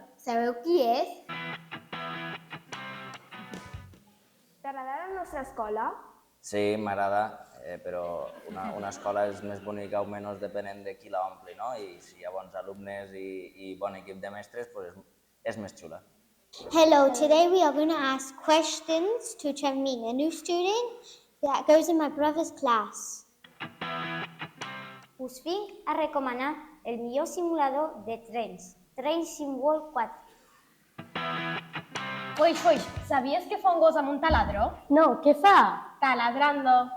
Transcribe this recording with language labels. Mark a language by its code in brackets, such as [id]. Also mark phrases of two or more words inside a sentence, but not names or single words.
[ca] Sabeu qui és? T'agrada la nostra escola? Sí, m'agrada, però una escola és més bonica o menys depenent de qui la ompli, no? I si hi ha bons alumnes i bon equip de mestres, és més xula. [en] Hello, today we are going to ask questions to Changming, a new student that goes in my brother's class. [ca] Us vinc a recomanar el millor simulador de trens, Train Sim World 4. Foix, sabies que fa un gos amb un taladro? No, què fa? Taladrando.